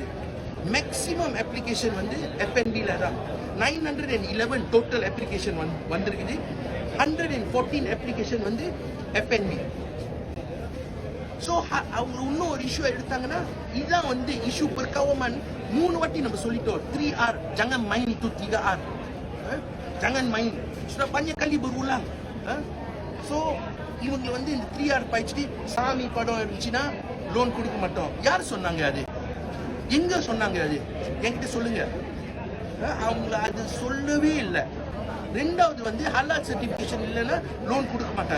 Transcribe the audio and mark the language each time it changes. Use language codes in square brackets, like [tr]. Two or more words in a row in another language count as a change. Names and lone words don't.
[en] maximum application [ta] F&Bல தான் 911 [en] total application [ta] வந்திருக்குது. 114 அப்ளிகேஷன் F&B. ஸோ அவங்க இன்னும் ஒரு இஷ்யூ எடுத்தாங்கன்னா, இதான் [en] issue per government [ta] 3 வாட்டி நம்ம சொல்லிட்டோம். [ms] 3R, jangan main itu 3R. Jangan main. Sudah banyak kali berulang. [ta] ஸோ இவங்க இந்த 3R படிச்சுட்டு சாமி படம் இருந்துச்சுன்னா லோன் கொடுக்க மாட்டோம். யார் சொன்னாங்க? அது எங்க சொன்னாங்க? அது என்கிட்ட சொல்லுங்க. அவங்கள அது சொல்லவே இல்லை. ரெண்டாவது [en] halal certification [ta] இல்லைன்னா லோன் கொடுக்க மாட்டாங்க.